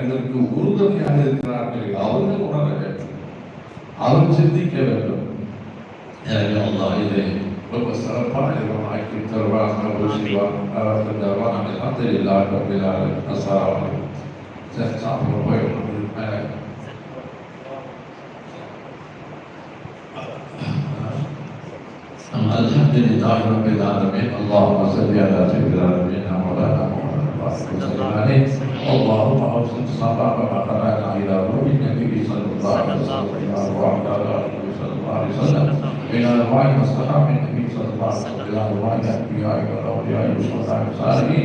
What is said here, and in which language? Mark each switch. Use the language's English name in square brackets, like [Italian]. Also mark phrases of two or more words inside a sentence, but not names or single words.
[Tamil] இதற்கு உறுதுணையாக இருக்கிறார்கள், அவர்கள் உணர வேண்டும், அவர்கள் சிந்திக்க வேண்டும். எனவே அல்லாஹ் இதை ரொம்ப சிறப்பான ஆக்கி தருவார். சாப்பிட போய் [Arabic] الحمد لله رب العالمين. اللهم صل على سيدنا نبينا مولانا محمد وسلم عليه. اللهم اوصل الصلاه وبركاته الى روح النبي صلى الله عليه وسلم وعلى اله صلى الله عليه وسلم الى ارواح اصحاب النبي صلى الله عليه وسلم الى ارواح الانبياء والاولياء والصالحين الصالحين